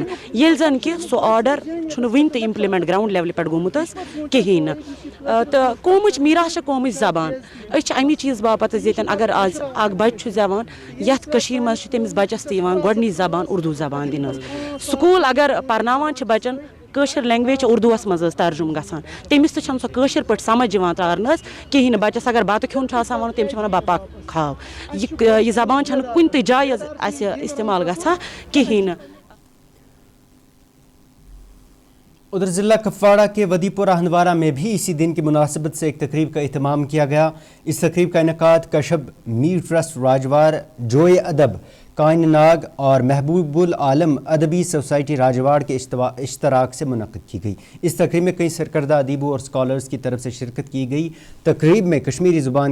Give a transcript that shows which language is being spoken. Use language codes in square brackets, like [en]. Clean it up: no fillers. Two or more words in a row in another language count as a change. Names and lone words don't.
[ks] ییٚلہِ زن کہِ سُہ آرڈر چھُنہٕ وُنہِ تہِ [en] implement ground level [ks] پٮ۪ٹھ گوٚمُت حظ کِہینۍ نہٕ تہٕ قومٕچ میٖراث چھِ قومٕچ زبان أسۍ چھِ اَمہِ چیٖز باپتھ حظ ییٚتٮ۪ن اگر آز اکھ بچہِ چھُ زٮ۪وان یتھ کٔشیٖر منٛز چھُ تٔمِس بچس تہِ یِوان گۄڈنِچ زبان اردوٗ زبان دِنہٕ حظ سکوٗل اگر پرناوان چھِ بچن کٲشِر لینگویج چھِ اردوٗوس منٛز حظ ترجُمہٕ گژھان تٔمِس تہِ چھنہٕ سۄ کٲشِر پٲٹھۍ سمجھ یِوان تارنہٕ حظ کِہینۍ نہٕ بچس اگر بتہٕ کھیوٚن چھُ آسان ونُن تٔمِس چھِ ونان بپا کھاو یہِ زبان چھنہٕ کُنہِ تہِ جایہِ حظ اسہِ استعمال گژھان کِہینۍ نہٕ [ur] ادھر ضلع کپواڑہ کے ودی پورہ ہندوارہ میں بھی اسی دن کی مناسبت سے ایک تقریب کا اہتمام کیا گیا اس تقریب کا انعقاد کشب میر ٹرسٹ راجوار جوئے ادب کائن ناگ اور محبوب العالم ادبی سوسائٹی راجواڑ کے اشتراک سے منعقد کی گئی اس تقریب میں کئی سرکردہ ادیبوں اور اسکالرز کی طرف سے شرکت کی گئی تقریب میں کشمیری زبان